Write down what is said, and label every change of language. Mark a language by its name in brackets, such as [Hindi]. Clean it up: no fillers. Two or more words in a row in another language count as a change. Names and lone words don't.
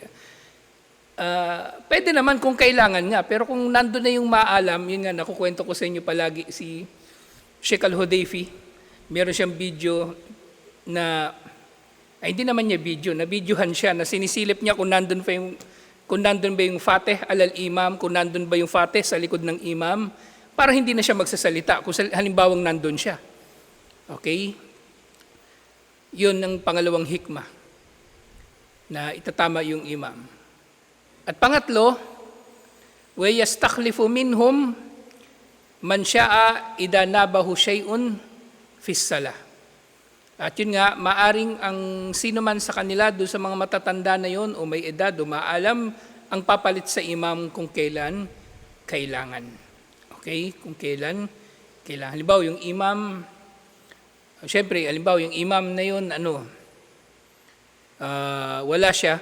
[Filipino] Pwede naman kung kailangan nga, pero kung nando na yung maalam, yun nga, nakukwento ko sa inyo palagi, si Sheikh Al-Hudayfi, meron siyang video na, hindi naman niya video, na-videohan siya, na sinisilip niya kung nandun ba yung [Arabic] الفاتح على الإمام, [Filipino] kung nandun ba yung Fatih sa likod ng imam, para hindi na siya magsasalita, kung halimbawang nandun siya. Okay? Yun ang pangalawang hikmah, na itatama yung imam. At pangatlo, [Arabic] وَيَسْتَخْلِفُ مِنْهُمْ مَنْ شَاءَ إِذَا نَابَهُ شَيْءٌ fissalah. [Filipino] At yun nga, maaring ang sino man sa kanila, doon sa mga matatanda na yon o may edad o maalam, ang papalit sa imam kung kailan kailangan. Okay? Kung kailan kailangan. Halimbawa, yung imam, syempre, halimbawa, yung imam na yun, wala siya.